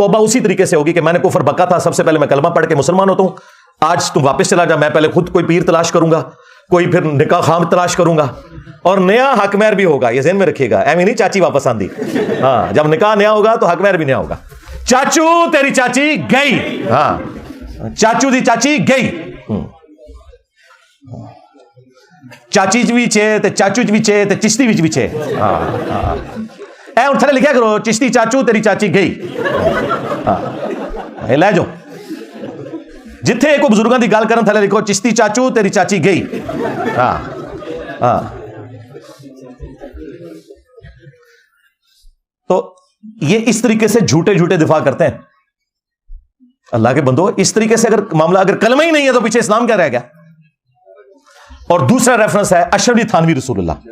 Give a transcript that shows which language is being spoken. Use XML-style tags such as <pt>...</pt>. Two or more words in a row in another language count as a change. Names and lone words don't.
<ur>توبہ اسی طریقے سے ہوگی کہ میں نے کفر بکا تھا، سب سے پہلے میں کلمہ پڑھ کے مسلمان ہوتا ہوں، آج تم واپس چلا جا، میں پہلے خود کوئی پیر تلاش کروں گا، کوئی پھر نکاح خام تلاش کروں گا، اور نیا حق مہر بھی ہوگا. یہ ذہن میں رکھیے گا،</ur> <pa>ایویں نہیں چاچی واپس آندی.</pa> <ur>ہاں جب نکاح نیا ہوگا تو حق مہر بھی نیا ہوگا.</ur> <pa>چاچو تیری چاچی گئی، ہاں چاچو دی چاچی گئی. چاچی بھی چھے تے چاچو بھی چھے تے چشتی بھی چھے. اے ہن تھلے لکھیا کرو چشتی چاچو تیری چاچی گئی. ہاں لے جاؤ جتھے کوئی بزرگاں دی گل کرن تھلے لکھو چشتی چاچو تیری چاچی گئی. ہاں ہاں.</pa> <ur>تو یہ اس طریقے سے جھوٹے جھوٹے دفاع کرتے ہیں. اللہ کے بندو اس طریقے سے اگر معاملہ، اگر کلمہ ہی نہیں ہے تو پیچھے اسلام کیا رہ گیا؟ اور دوسرا ریفرنس ہے اشرف علی تھانوی رسول اللہ.</ur>